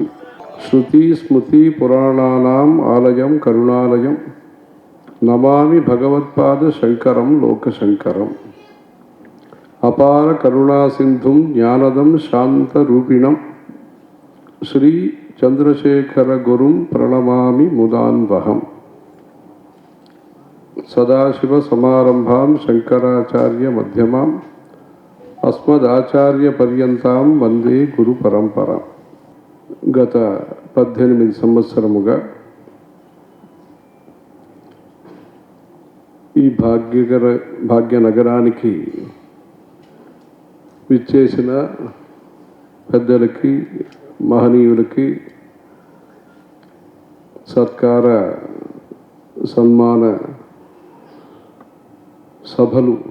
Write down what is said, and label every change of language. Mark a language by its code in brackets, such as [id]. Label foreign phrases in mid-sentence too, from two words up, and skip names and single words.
[sa] श्रुति स्मृति पुराणानाम् आलयं करुणालयं नमामि भगवत्पाद शंकरं लोकशंकरम् अपार करुणा सिंधुं ज्ञानदं शांतरूपिणं श्री चंद्रशेखर गुरुं प्रणमामि मुदान्वहम्। सदाशिव समारंभां शंकराचार्य मध्यमाम् अस्मदाचार्य पर्यंतां वंदे गुरु परंपरा। [te] गत 18 సంవత్సరముగా ఈ భాగ్యనగరానికి విచ్చేసిన పెద్దలకి మహనీయులకి సత్కార సన్మాన సభలు,